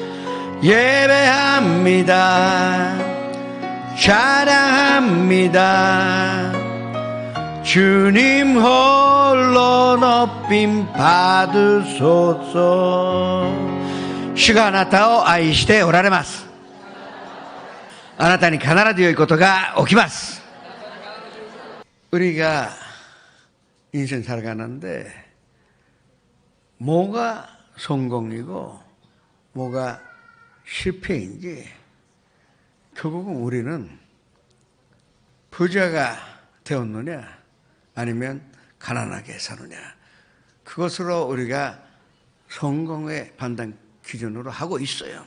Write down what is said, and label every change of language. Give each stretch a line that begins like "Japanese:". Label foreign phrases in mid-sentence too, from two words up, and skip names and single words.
Korean: 예배합니다. 찬양합니다. 주님 홀로 높임 받으소서.
Japanese: しが あなたを 愛して おられます. あなたに必ず良いことが起きます.
Korean: 우리가 인생 살아가는데 뭐가 성공이고 뭐가 실패인지 결국은 우리는 부자가 되었느냐 아니면 가난하게 사느냐 그것으로 우리가 성공의 판단 기준으로 하고 있어요.